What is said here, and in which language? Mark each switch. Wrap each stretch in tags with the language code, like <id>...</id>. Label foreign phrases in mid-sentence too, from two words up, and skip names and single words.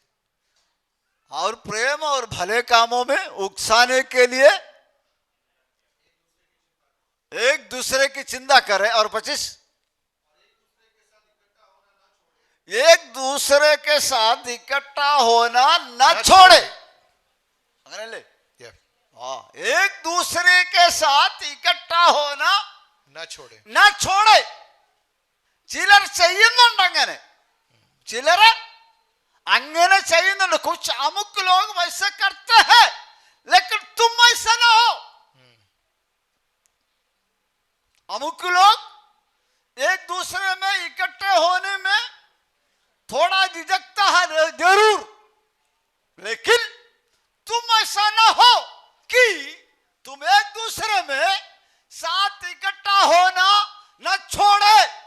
<hi>और प्रेम और भले कामों में उकसाने के लिए एक दूसरे की चिंता करें, और 25 एक दूसरे के साथ इकट्ठा होना न छोड़े। ले हाँ, एक दूसरे के साथ इकट्ठा होना न छोड़े, न छोड़े।</hi> <ml>ചിലർ ചെയ്യുന്നുണ്ട് അങ്ങനെ, ചിലര് അങ്ങനെ ചെയ്യുന്നുണ്ട്।</ml> <hi>कुछ अमुक लोग वैसे करते हैं, लेकिन तुम ऐसा ना हो। अमुक लोग एक दूसरे में इकट्ठे होने में थोड़ा झिझकता है जरूर, लेकिन तुम ऐसा ना हो कि तुम एक दूसरे में साथ इकट्ठा होना न छोड़े।</hi>